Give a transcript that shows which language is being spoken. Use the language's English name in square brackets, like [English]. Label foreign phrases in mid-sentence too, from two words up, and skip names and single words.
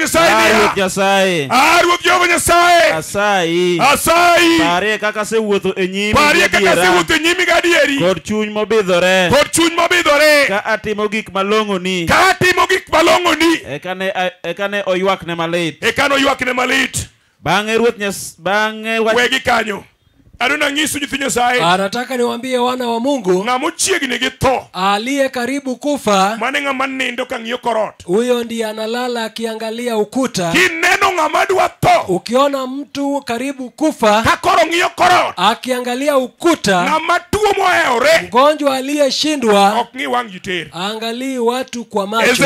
[Luo (Kenya and Tanzania)] Nyasaye, parie kaka asewuotho e nyimi gadieri, kod chuny mobidhore, ka atimo gik malong'oni, ekane oywakne malit, bang'e Ruoth Nyasaye, wegi kanyo. [Swahili] Anataka niwaambie wana wa Mungu, aliye karibu kufa, huyo ndiye analala akiangalia ukuta. Ukiona mtu karibu kufa akiangalia ukuta, mgonjwa aliyeshindwa, angalii watu kwa macho.